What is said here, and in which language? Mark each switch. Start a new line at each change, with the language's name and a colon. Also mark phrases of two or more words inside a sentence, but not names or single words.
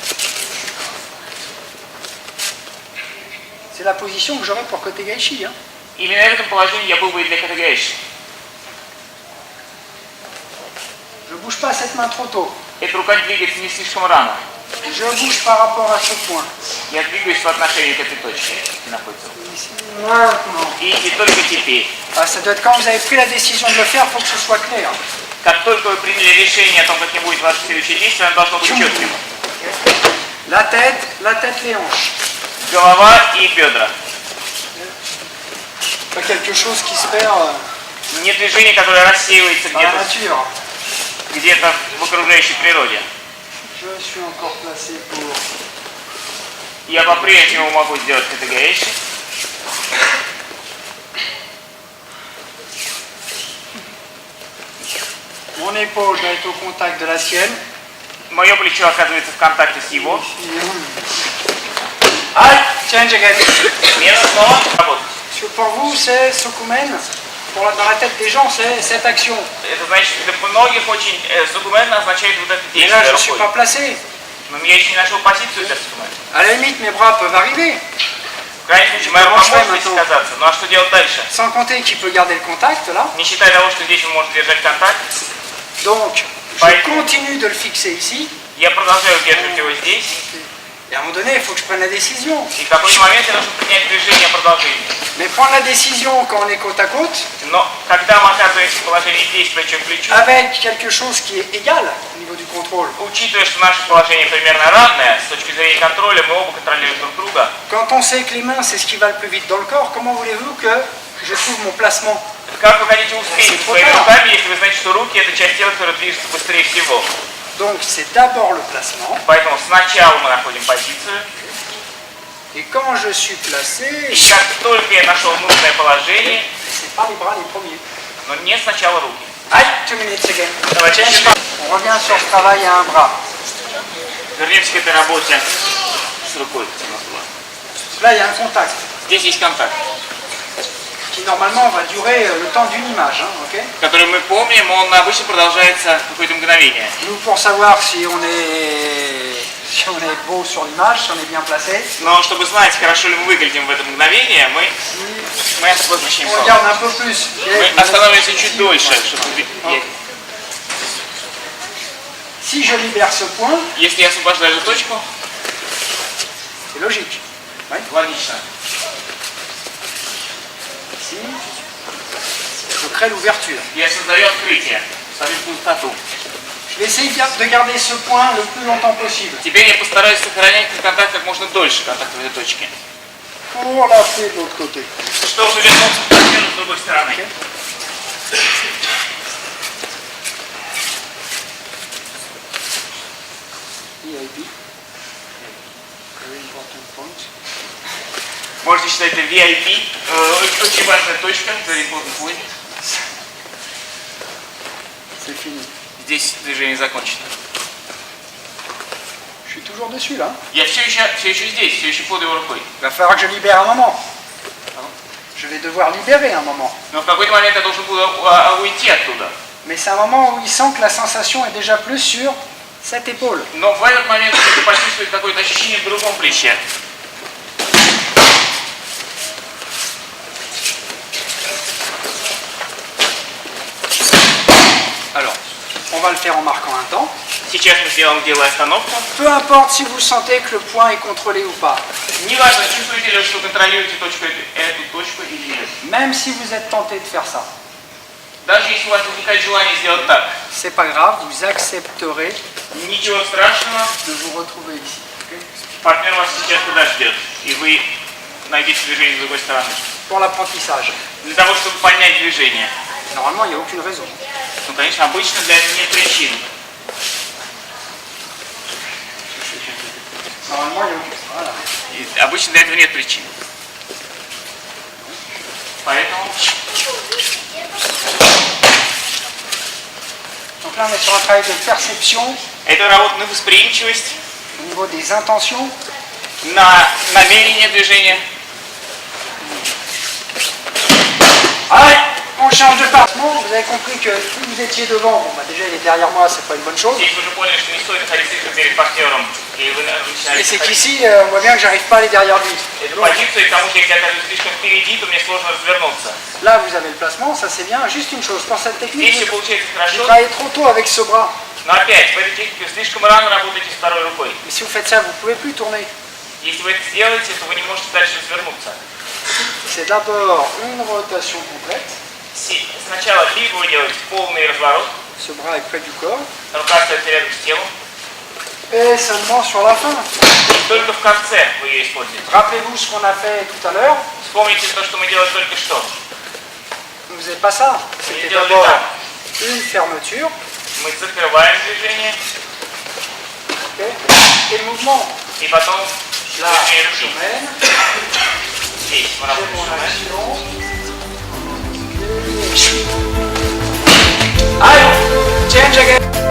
French: C'est la position que j'aurai pour côté Gaishi. Hein.
Russian: Именно в этом положении я был бы и для категории.
French: Je ne bouge pas cette main trop tôt.
Russian: Эта рука двигается не слишком рано.
French: Je bouge par rapport à ce point.
Russian: Я двигаюсь по отношению к этой точке, где находится.
French: Ici, maintenant.
Russian: И только теперь,
French: Ah, ça doit être quand vous avez pris la décision de le faire, il faut que ce soit clair.
Russian: как только вы приняли решение о том, каким будет ваше следующее действие, оно должно быть четким.
French: La tête, les hanches.
Russian: Голова и бедра.
French: Pas quelque chose qui se perd
Russian: Не движение, которое рассеивается
French: dans la
Russian: где-то
French: nature.
Russian: в окружающей природе.
French: Je suis encore placé pour...
Russian: Я по-прежнему могу сделать категорию.
French: Mon épaule doit être au contact de la sienne.
Russian: Мое плечо оказывается в контакте с его.
English: Aïe, change again.
Russian: Смена снова работает.
French: Parce que pour vous, c'est Sokumen. Dans la tête des gens, c'est cette action.
Russian: Это значит, для многих очень сукуменно означает вот это
French: Et là,
Russian: действие
French: je ne suis
Russian: рукой.
French: pas placé.
Russian: Но я еще не нашел позицию для сукумена.
French: À la limite, mes bras peuvent arriver.
Russian: В крайнем случае, моя рука может здесь оказаться. Ну а что делать дальше?
French: Sans compter qu'il peut garder le contact, là.
Russian: Не считая того, что здесь он может держать контакт,
French: Donc, je continue de le fixer ici.
Russian: я продолжаю удерживать его здесь.
French: Et à un moment donné, il faut que je prenne la décision.
Russian: И в какой-то момент я должен принять движение продолжения.
French: Mais prendre la décision quand on est côte à côte,
Russian: Но когда мы оказываемся в положении здесь, плечо к плечу,
French: avec quelque chose qui est égal au niveau du contrôle.
Russian: учитывая, что наше положение примерно равное, с точки зрения контроля, мы оба контролируем друг друга.
French: Quand on sait que les mains, c'est ce qui va le plus vite dans le corps, comment voulez-vous que je trouve mon placement?
Russian: Как вы хотите успеть своими руками, если вы знаете, что руки – это часть тела, которая движется быстрее всего?
French: Donc, c'est d'abord le placement.
Russian: Поэтому сначала мы находим позицию,
French: Et quand je suis placé,
Russian: и как только я нашел нужное положение,
French: c'est pas les bras les premiers.
Russian: но не сначала руки.
English: Aïe, 2 minutes again.
Russian: Давайте еще
French: On revient sur ce travail à un bras.
Russian: вернемся к этой работе с рукой.
French: Là, il y a un contact
Russian: Здесь есть контакт,
French: qui normalement va durer le temps d'une image. Hein, ok.
Russian: который мы помним, он обычно продолжается какое-то мгновение.
French: Nous, pour savoir si on est beau sur l'image, si on est bien placé,
Russian: Но чтобы знать, хорошо ли мы выглядим в это мгновение, мы обозначим
French: on regarde un peu plus.
Russian: Мы остановимся чуть дольше, чтобы видеть.
French: Si je libère ce point,
Russian: Если я освобождаю эту точку,
French: c'est logique.
Russian: логично.
French: Ici, je crée l'ouverture.
Russian: Я создаю открытие, ставлю пустоту.
French: Je vais essayer de garder ce point le plus longtemps possible.
Russian: Теперь я постараюсь сохранять контакт как можно дольше, контакт в этой точке.
French: Pour la faire de l'autre côté.
Russian: Что уже вернуться в сторону с другой стороны.
English: EIB. Very important point.
Russian: Можете считать это VIP, очень важная точка,
English: very important point.
French: C'est fini.
Russian: Здесь движение закончено.
French: Je suis toujours dessus là.
Russian: Я все еще здесь, все еще под его рукой.
French: Il va falloir que je libère un moment. Je vais devoir libérer un moment.
Russian: Но в какой-то момент я должен буду уйти оттуда.
French: Mais c'est un moment où il sent que la sensation est déjà plus sur cette épaule.
Russian: Но в этот момент он будет почувствовать какое-то ощущение в другом плече.
French: Alors, on va le faire en marquant un temps.
Russian: Сейчас мы делаем остановку.
French: Peu importe si vous sentez que le point est contrôlé ou pas.
Russian: Неважно, чувствуете ли, что контролируете эту точку или нет.
French: Même si vous êtes tenté de faire ça.
Russian: Даже если у вас возникает желание сделать так,
French: C'est pas grave, vous accepterez
Russian: ничего страшного,
French: de vous retrouver ici.
Russian: партнер вас сейчас туда ждет, и вы найдете движение с другой стороны.
French: Pour l'apprentissage.
Russian: Для того, чтобы понять движение.
French: Normalement, il n'y a aucune raison.
Russian: Ну, конечно, обычно для этого нет причин.
French: Normalement, il n'y a aucune. Voilà.
Russian: И обычно для этого нет причин. Поэтому
French: Donc là, on est sur un travail de perception
Russian: это работа на восприимчивость,
French: au niveau des intentions.
Russian: на намерение движения.
French: Allez, on change de placement. Vous avez compris que si vous étiez devant, bon, bah déjà il est derrière moi, c'est pas une bonne chose.
Russian: Здесь вы уже поняли, что не стоит ходить слишком перед партнером, и вы
French: Et
Russian: начинаете
French: c'est
Russian: ходить.
French: qu'ici, on voit bien que j'arrive pas à aller derrière lui.
Russian: Эту
French: Donc,
Russian: позицию, и к тому же, если я окажусь слишком впереди, то мне сложно развернуться.
French: là, vous avez le placement, ça c'est bien. Juste une chose, pour cette technique,
Russian: Здесь все получается
French: vous
Russian: хорошо,
French: travaillez trop tôt avec ce bras.
Russian: но опять, в этой технике слишком рано работаете с второй рукой.
French: Et si vous faites ça, vous pouvez plus tourner.
Russian: Если вы это сделаете, то вы не можете дальше развернуться.
French: C'est d'abord une rotation complète.
Russian: Сначала либо вы делаете полный разворот,
French: Ce bras est près du corps.
Russian: рука остается рядом с телом,
French: Et seulement sur la fin.
Russian: только в конце вы ее используете.
French: Rappelez-vous ce qu'on a fait tout à l'heure.
Russian: Вспомните то, что мы делали только что.
French: Vous ne faisiez pas ça. C'était d'abord une fermeture.
Russian: Мы закрываем движение,
French: Ok. Et le mouvement.
Russian: и потом
French: Là,
Russian: движение
French: je
Russian: руки.
French: mène.
Russian: Здесь мы
French: J'ai
Russian: работаем.
French: mon action. Allez,
English: change again.